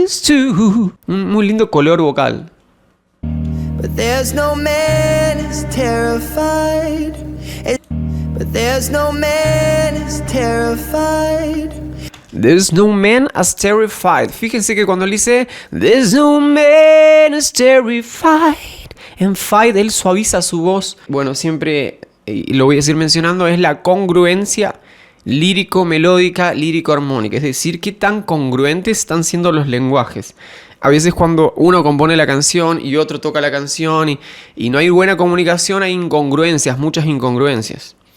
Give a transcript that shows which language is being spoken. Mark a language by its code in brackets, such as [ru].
[es] Un muy lindo color vocal. [en] But there's no man as terrified. But there's no man as terrified. There's no man as terrified. [es] Fíjense que cuando él dice [en] there's no man as terrified, [es] en fight él suaviza su voz. Bueno, siempre, y lo voy a seguir mencionando, es la congruencia lírico-melódica, lírico-armónica. Es decir, qué tan congruentes están siendo los lenguajes. A veces cuando uno compone la canción y otro toca la canción y no hay buena comunicación, hay incongruencias, muchas incongruencias.